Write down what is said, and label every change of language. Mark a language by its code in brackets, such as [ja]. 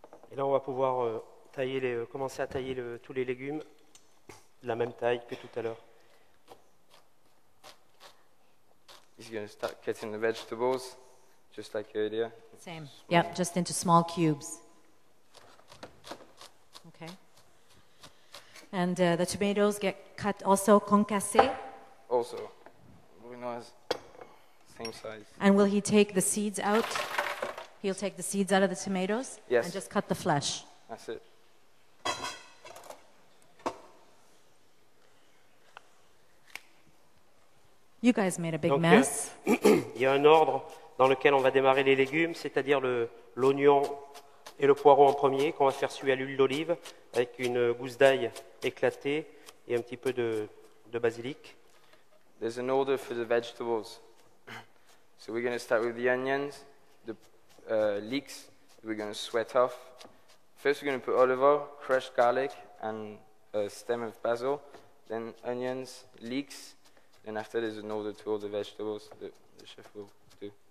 [fr] Et là, on va pouvoir commencer à tailler tous les légumes de la même taille que tout à l'heure. [en] He's going to start cutting the vegetables, just like earlier. Same. Yeah, just into small cubes. Okay. And the tomatoes get cut also concassé. Also, brunoise, same size. And will he take the seeds out? He'll take the seeds out of the tomatoes? Yes. And just cut the flesh. That's it. You guys made a big [fr] Donc, [en] mess. [fr] Il y a un ordre dans lequel on va démarrer les légumes, c'est-à-dire l'oignon et le poireau en premier, qu'on va faire suer à l'huile d'olive, avec une gousse d'ail éclatée et un petit peu de basilic. [en] There's an order for the vegetables. So we're going to start with the onions, the leeks, we're going to sweat off. First we're going to put olive oil, crushed garlic, and a stem of basil. Then onions, leeks. Then after there's an order to all the vegetables that the chef will do.